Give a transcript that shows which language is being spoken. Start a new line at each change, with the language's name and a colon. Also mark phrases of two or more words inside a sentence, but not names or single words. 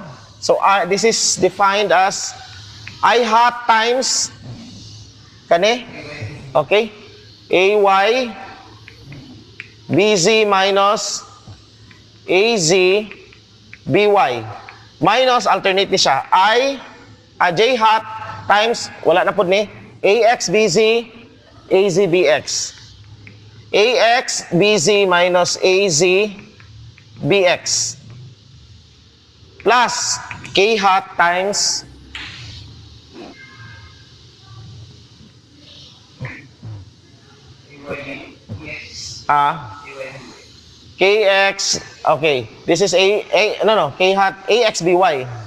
English: So, this is defined as I hat times,
Cebuano: kani, okay, AY,
English: BZ minus AZ, BY.
Cebuano: minus, alternate ni siya,
English: j hat times,
Cebuano: wala na po ni,
English: ax bz, az bx. ax bz minus az bx plus k hat times kx, okay, this is k hat, ax by.